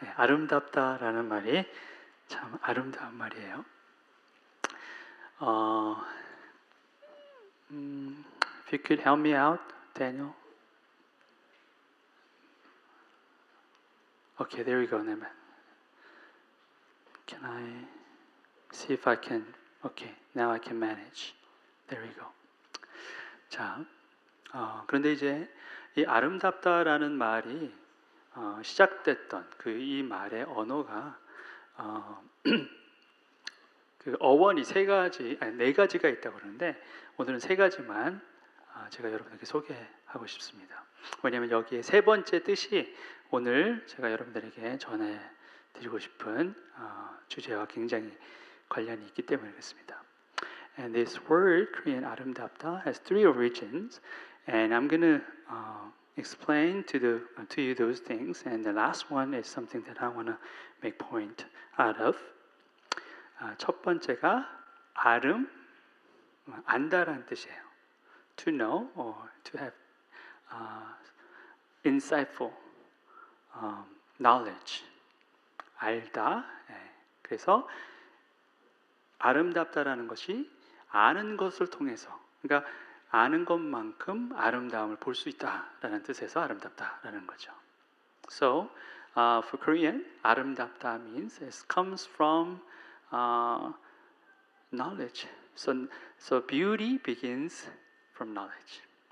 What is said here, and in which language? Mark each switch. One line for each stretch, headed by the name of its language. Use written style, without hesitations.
Korean: 네, 아름답다라는 말이 참 아름다운 말이에요.
English: If you could help me out, Daniel. Okay, there we go, Naaman. Can I see if I can? Okay, now I can manage. There we go.
Korean: 자, 그런데 이제 이 아름답다라는 말이 시작됐던 이 말의 언어가 그 어원이 네 가지가 있다고 그러는데 오늘은 세 가지만 제가 여러분에게 소개하고 싶습니다. 왜냐하면 여기에 세 번째 뜻이 오늘 제가 여러분들에게 전해드리고 싶은 주제와 굉장히 관련이 있기 때문에 그렇습니다.
English: And this word, Korean 아름답다, has three origins, and I'm going to explain to you those things. And the last one is something that I want to make point out of.
Korean: 첫 번째가 안다라는 뜻이에요.
English: To know or to have insightful knowledge.
Korean: 알다. 그래서 아름답다라는 것이 아는 것을 통해서, 그러니까 아는 것만큼 아름다움을 볼 수 있다라는 뜻에서 아름답다라는 거죠.
English: So, for Korean, 아름답다 means it comes from knowledge. So beauty begins from knowledge.